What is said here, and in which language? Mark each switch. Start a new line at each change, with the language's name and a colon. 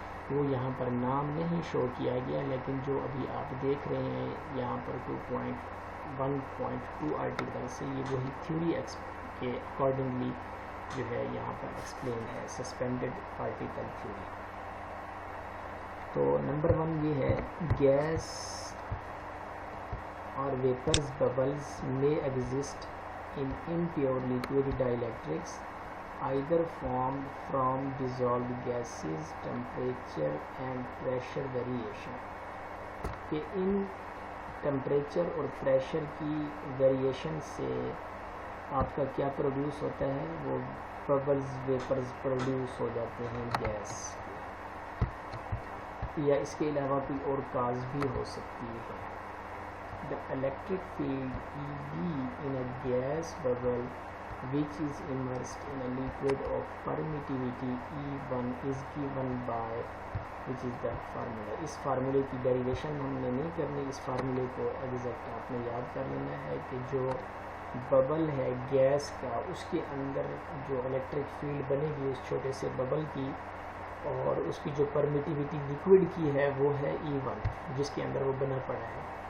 Urdu: وہ یہاں پر نام نہیں شو کیا گیا, لیکن جو ابھی آپ دیکھ رہے ہیں یہاں پر 2.1.2 آرٹیکل سے یہ وہی تھیوری کے اکارڈنگلی جو ہے یہاں پر ایکسپلین ہے سسپینڈڈ پارٹیکل تھیوری. تو نمبر 1 یہ ہے
English: Gas اور vapours bubbles may exist in impure liquid dielectrics either formed from dissolved gases, temperature and pressure variation.
Urdu: کہ ان ٹمپریچر اور پریشر کی ویریشن سے آپ کا کیا پروڈیوس ہوتا ہے, وہ ببلز ویپرز پروڈیوس ہو جاتے ہیں گیس, یا اس کے علاوہ کوئی اور کاز بھی ہو سکتی ہے.
English: The electric field EB in a gas bubble which is immersed in a liquid of permittivity E1 is given by which is the formula.
Urdu: اس فارمولے کی ڈیریویشن ہم نے نہیں کرنی, اس فارمولے کو ایگزیکٹ آپ نے یاد کر لینا ہے کہ جو ببل ہے گیس کا, اس کے اندر جو الیکٹرک فیلڈ بنے گی اس چھوٹے سے ببل کی, اور اس کی جو پرمیٹیوٹی لیکوڈ کی ہے وہ ہے E1 جس کے اندر وہ بنا پڑا ہے.